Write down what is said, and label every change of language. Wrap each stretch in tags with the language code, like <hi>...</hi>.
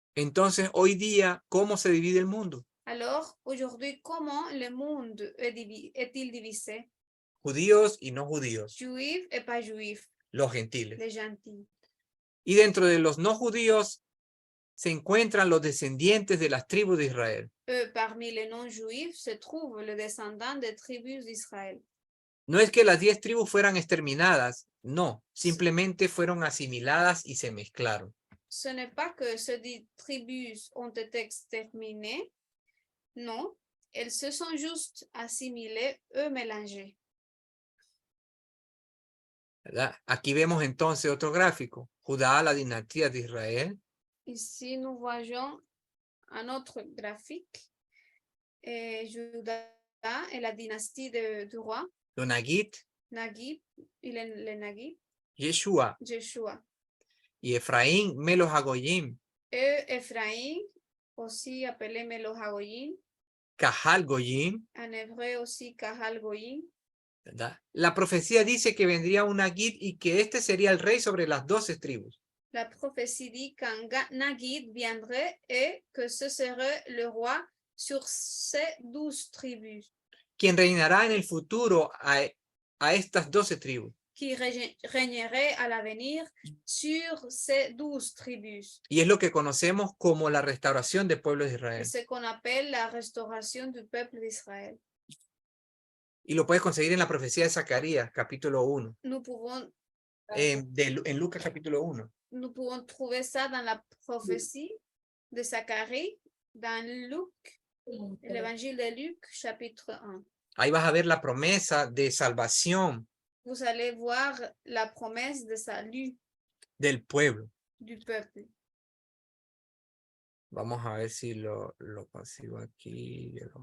<es>Entonces, hoy día, ¿cómo se divide el mundo?</es> <fr>Alors, aujourd'hui, comment le monde est-il divisé?</fr> <es>Judíos y no judíos,</es> <fr>Juifs et pas juifs,</fr> <es>los gentiles.</es> <fr>les gentils.</fr> <es>Y dentro de los no judíos se encuentran los descendientes de las tribus de Israel.</es> <fr>Parmi les non-juifs se trouve le descendant des tribus d'Israël.</fr> <es>No es que las 10 tribus fueran exterminadas, no, simplemente fueron asimiladas y se mezclaron.</es> <fr>Ce n'est pas que ces 10 tribus ont été exterminées, non, elles se sont juste assimilées, mélangées.</fr> <es>¿Verdad? Aquí vemos entonces otro gráfico. Judá, la dinastía de Israel.</es> <fr>Ici, nous voyons un autre graphique. Juda et la dynastie du roi.</fr> <es>Los Nagid,</es> <fr>Nagib, le Nagib.</fr> <es>Yeshua.</es> <fr>Yeshua.</fr> <es>Y Efraín, Melos Hagoyim.</es> <fr>Ephraim, aussi appelé Melo Hagoyim.</fr> <es>Cajal Goyim.</es> <fr>En hébreu aussi Kahal Goyim.</fr> <es>¿Verdad? La profecía dice que vendría un Nagid y que este sería el rey sobre las 12 tribus.</es> <fr>La prophétie dit qu'un Nagid viendrait et que ce serait le roi sur ces 12 tribus.</fr> <es>Quien reinará en el futuro a estas 12 tribus.</es> <fr>Qui régnerait à l'avenir sur ces 12 tribus.</fr> <es>Y es lo que conocemos como la restauración del pueblo de Israel.</es> <fr>C'est ce qu'on appelle la restauration du peuple d'Israël.</fr> <es>Y lo puedes conseguir en la profecía de Zacarías, capítulo 1.</es> <fr>Nous pouvons</fr> <es>En Lucas, capítulo 1.</es> <fr>Nous pouvons trouver ça dans la prophétie de Zacharie, dans Luc, l'évangile de Luc, chapitre 1.</fr> <es>Ahí vas a ver la promesa de salvación</es> <fr>Vous allez voir la promesse de salut</fr> <es>del pueblo.</es> <fr>du peuple.</fr> <es>Vamos a ver si lo consigo aquí.</es>